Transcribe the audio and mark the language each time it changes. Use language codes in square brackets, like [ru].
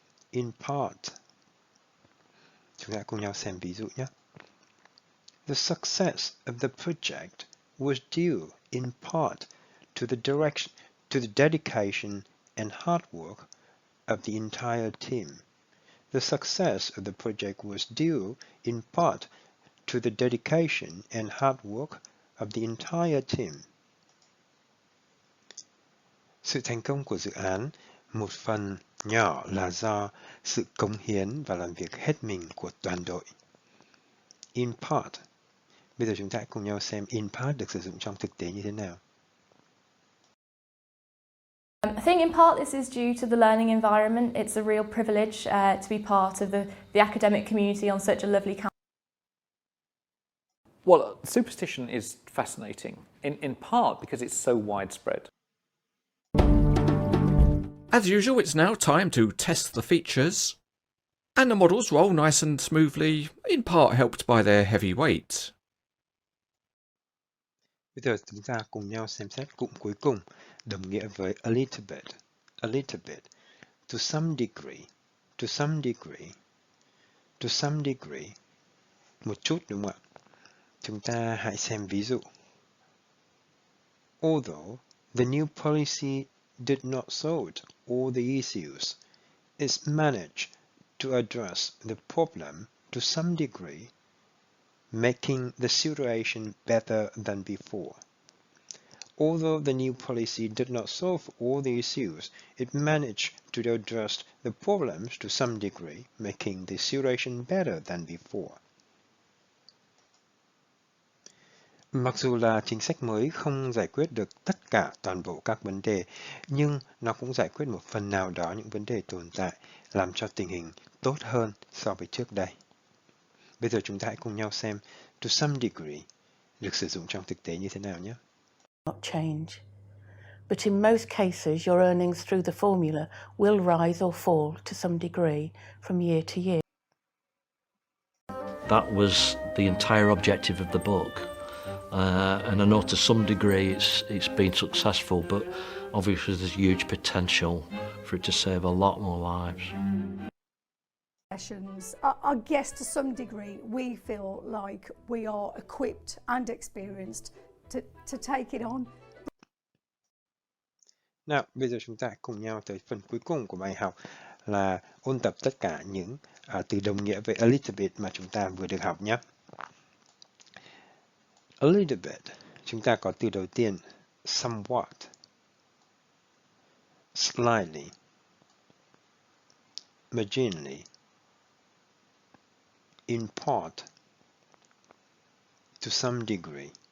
[vi] In part. Chúng ta cùng nhau xem ví dụ nhé. [en] The success of the project was due in part to the dedication and hard work of the entire team. The success of the project was due in part to the dedication and hard work of the entire team. [vi] Sự thành công của dự án Một phần nhỏ là do sự cống hiến và làm việc hết mình của toàn đội. In part. Bây giờ chúng ta hãy cùng nhau xem in part được sử dụng trong thực tế như thế nào. [en] I think in part this is due to the learning environment. It's a real privilege to be part of the academic community on such a lovely campus. Well, superstition is fascinating, in part because it's so widespread. As usual, it's now time to test the features. And the models roll nice and smoothly, in part helped by their heavy weight. [vi] Bây giờ chúng ta cùng nhau xem xét cụm cuối cùng, đồng nghĩa với a little bit, a little bit, to some degree, to some degree, to some degree, một chút đúng không ạ? Chúng ta hãy xem ví dụ. [en] Although the new policy did not solve all the issues, it managed to address the problem to some degree, making the situation better than before. Although the new policy did not solve all the issues, it managed to address the problems to some degree, making the situation better than before. [vi] Mặc dù là chính sách mới không giải quyết được tất cả toàn bộ các vấn đề, nhưng nó cũng giải quyết một phần nào đó những vấn đề tồn tại, làm cho tình hình tốt hơn so với trước đây. Bây giờ chúng ta hãy cùng nhau xem to some degree được sử dụng trong thực tế như thế nào nhé. [en] Not change, but in most cases your earnings through the formula will rise or fall to some degree from year to year. That was the entire objective of the book. And I know to some degree it's been successful, but obviously there's huge potential for it to save a lot more lives. I guess to some degree we feel like we are equipped and experienced to take it on. [vi] Nào, bây giờ chúng ta cùng nhau tới phần cuối cùng của bài học là ôn tập tất cả những từ đồng nghĩa với a little bit mà chúng ta vừa được học nhé. A little bit, chúng ta có từ đầu tiên somewhat, slightly, marginally, in part, to some degree.